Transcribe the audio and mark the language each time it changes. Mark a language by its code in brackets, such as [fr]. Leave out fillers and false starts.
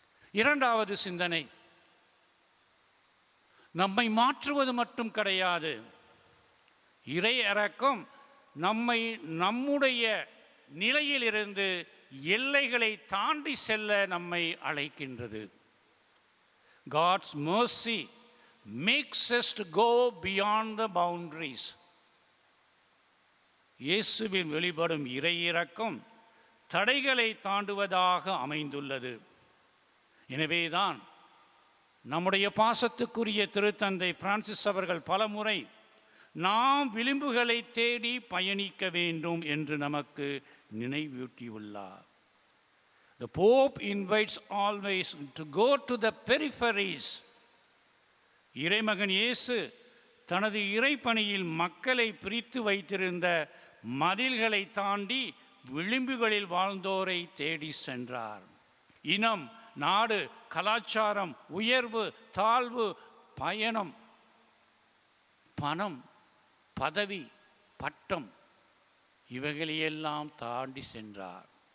[ta] இரண்டாவது சிந்தனை, நம்மை மாற்றுவது மட்டும் கிடையாது. இறை இரக்கம் நம்மை நம்முடைய நிலையிலிருந்து எல்லைகளை தாண்டி செல்ல நம்மை அழைக்கின்றது. [en] God's mercy makes us to go beyond the boundaries. [ta] இயேசுவில் வெளிப்படும் இறை இரக்கம் தடைகளை தாண்டுவதாக அமைந்துள்ளது. எனவேதான் நம்முடைய பாசத்துக்குரிய திருத்தந்தை பிரான்சிஸ் அவர்கள் பலமுறை நாம் விளிம்புகளை தேடி பயணிக்க வேண்டும் என்று நமக்கு நினைவூட்டியுள்ளார். [en] The Pope invites always to go to the peripheries. [ta] இறைமகன் இயேசு தனது இறைப்பணியில் மக்களை பிரித்து வைத்திருந்த மதில்களை தாண்டி விளிம்புகளில் வாழ்ந்தோரை தேடி சென்றார். இனம், நாடு, கலாச்சாரம், உயர்வு, தாழ்வு, பயணம், பணம், பதவி, பட்டம், இவைகளையெல்லாம் தாண்டி சென்றார்.